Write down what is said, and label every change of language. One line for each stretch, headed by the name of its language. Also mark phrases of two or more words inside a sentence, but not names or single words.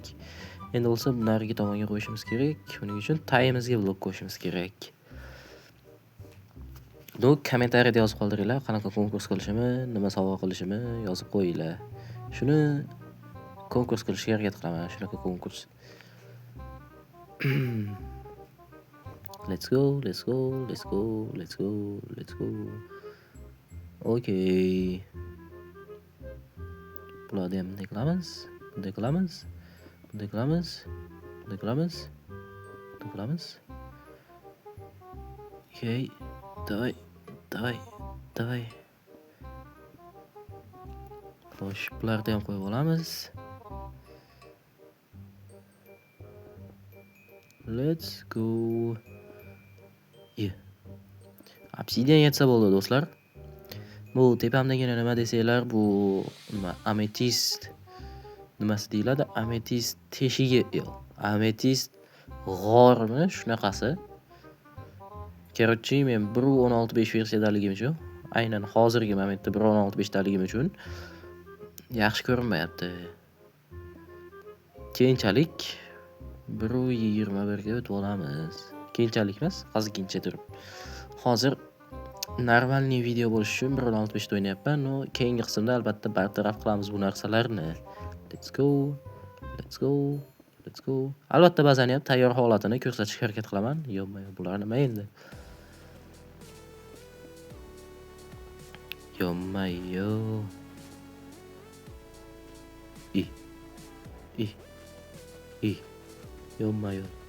Uzbek: Endi bo'lsa nariga tomonga qo'yishimiz kerak. Shuning uchun tayimizga blok qo'yishimiz kerak. Kommentariyada yozib qoldiringlar, qanaqa konkurs qilishimni, nima sovg'a qilishimni yozib qo'yinglar. Shuni konkurs qilishga harakat qilaman, shunaqa konkurs.
English: Let's go. Okay.
Uzbek: Bularni ham bunday qilamiz. Okay, davay. Xo'sh, bularni ham qo'yib olamiz.
English: Let's go.
Uzbek: Obsidian yetsa bo'ldi do'stlar. Bu tepamdagina nima desanglar, bu nima ametist nimasi deyiladi? Ametist teshigi yo'q. Ametist g'ormi shunaqasi. Короче, men 1.16.5 versiyadaligim uchun, aynan hozirgi momentda 1.16.5 daligim uchun yaxshi ko'rinmayapti. Keyinchalik 1.21 ga o'tib olamiz. Keyinchalik emas, ozgincha turib. Hozir normalniy video bo'lishi uchun 1.16.5 da o'ynayapman. No, keyingi qismda albatta bartaraf qilamiz bu narsalarni.
English: Let's go. Let's go. Let's go.
Uzbek: Albatta ba'zan ham tayyor holatini ko'rsatishga harakat qilaman. Yo'q, bular nima endi? Yo. Yo.